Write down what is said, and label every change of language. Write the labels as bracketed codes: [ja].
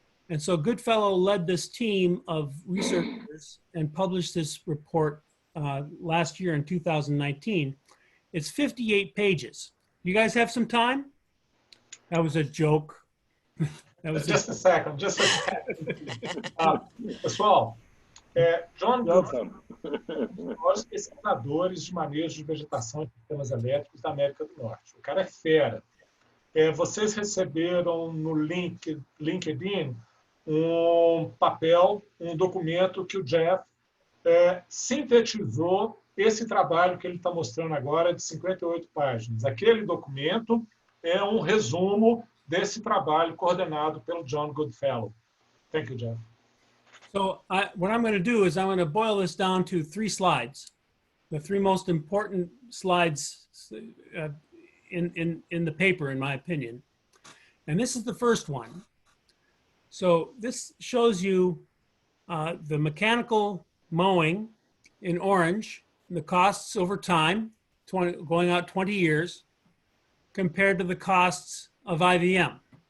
[en] And so Goodfellow led this team of researchers and published this report last year in 2019. It's 58 pages. You guys have some time? That was a joke. That was Just a second, just a second. [pt] Pessoal, John Goodfellow, um dos maiores pesquisadores de manejo de vegetação e sistemas elétricos da América do Norte. O cara é fera. Vocês receberam no LinkedIn um papel, um documento que o Geoff sintetizou esse trabalho que ele está mostrando agora de 58 páginas. Aquele documento é um resumo desse trabalho coordenado pelo John Goodfellow. [en] Thank you, Geoff. So what I'm going to do is I'm going to boil this down to 3 slides, the 3 most important slides in the paper, in my opinion. And this is the first one. So this shows you the mechanical mowing in orange, the costs over time, going out 20 years, compared to the costs of IVM.